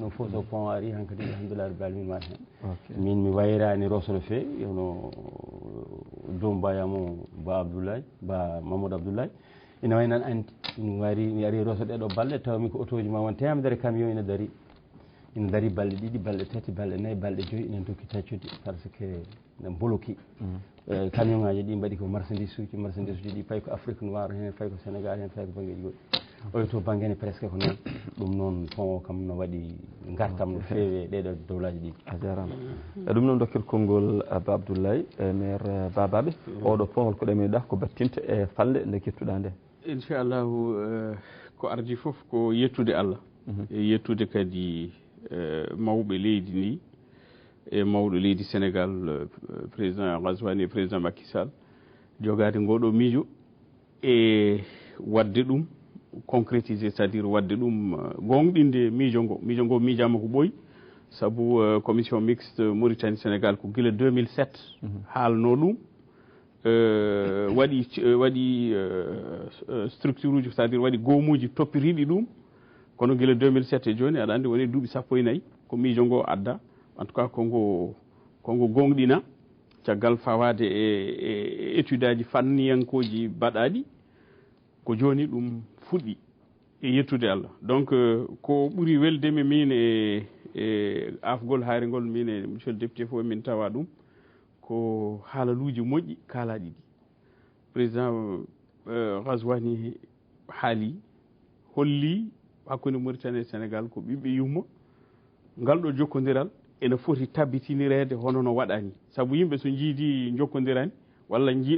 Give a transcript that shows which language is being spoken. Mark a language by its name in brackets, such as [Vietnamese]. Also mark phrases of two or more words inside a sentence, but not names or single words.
[Fula] ɗum fof so pont ari hankadi [Arabic] الحمد لله رب العالمين [Fula] mata hen min mi wayrani Rosso no fewi yono joom bayamo Ba Abdoulaye Ba Mamadou Abdoulaye ina way nan andi mi ari Rosso ɗeɗo balɗe tawmi ko auto ji ma won temedere camion ina dari balɗe ɗiɗi balɗe tati balɗe nayyi balɗe joyyi inen tokki taccude [French] par ce que [Fula] ne boloki camion ngaji ɗi mbaɗi ko marchandise uji ɗi fayi ko Afrique noire hen fayi ko Sénégal hen fayi ko banggueji goɗɗi oyo to banggue presque ko noon ɗum noon pont o kam no waɗi gartam no fewi e ɗeɗo dowlaji ɗi a jarama ɗum noon dokkir konngol Ba Abdoulaye maire Babaɓe oɗo pont holko ɗaminiɗa ko battinta e falde nde kettuɗa nde inchallahu ko ardi fof ko yettude Allah e yettude kadi mawɓe leydi ndi e mawɗo leydi Sénégal président Ghazouani e président Macky Sall jogade ngoɗo miijo e wadde ɗum concrétisé [French] c'est à dire [Fula] wadde ɗum gonɗinde miijo ngo miijama ko ɓooyi saabu [French] commission mixte [Fula] Mauritanie Sénégal ko gila 2007 haalno ɗum waɗi structure uji [French] c'est à dire [Fula] waɗi goomuji toppiriɗi ɗum kono gila 2007 e joni aɗa andi woni duuɓi 14 ko miijo ngo adda [French] en tout cas [Fula] kongo gonɗina caggal fawade e étude aji fanniyankoji baɗaɗi ko joni ɗum fuɗɗi e yettude Allah donc ko ɓuuri weldemi min e afgol haarigol min e [French] monsieur le député [Fula] fof min tawa ɗum ko haalaluji moƴƴi kaalaɗi ɗi président Ghazouani haali holli hakkude Mauritanie e Sénégal ko ɓiɓɓe yumma ngal ɗo jokkodiral ene foti tabbitinirede hono no waɗani saabu yimɓe so jiidi jokkodirani walla